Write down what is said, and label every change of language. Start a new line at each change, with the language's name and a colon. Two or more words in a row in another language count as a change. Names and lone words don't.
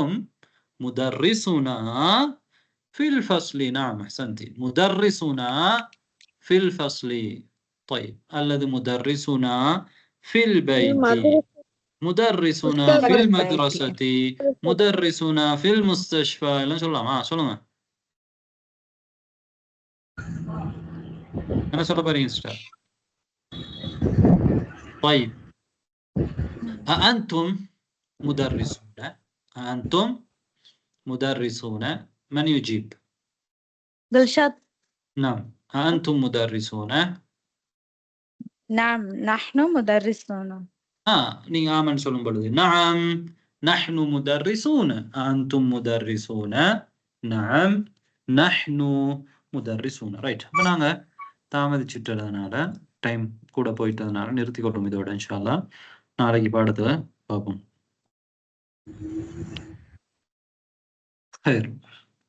Arabic: مدرسنا في الفصل. نعم أحسنتي. مدرسنا في الفصل. طيب الذي مدرسنا في البيت، مدرسنا في المدرسة، مدرسنا في المستشفى.
Tamil: لا சொல்லுங்க أنا சொல்ல போறேன் ஸ்டார்.
Arabic: طيب أأنتم مدرسون؟ أأنتم مدرسون؟ من يجيب؟ دلشاد. نعم. أأنتم مدرسون؟ نعم نحن مدرسون.
Tamil: நீங்க ஆமன் சொல்லும் பொழுது
Arabic: نعم نحن مدرسون. أأنتم مدرسون؟ نعم نحن مدرسون.
Tamil: ரைட். அப்ப நாங்க தாமதிச்சிட்டதுனால டைம் கூட போயிட்டதுனால நிறுத்தி கொள்ளும் இதோட.
Arabic: إن شاء الله
Tamil: நாளைக்கு பாடத்துல பார்ப்போம்.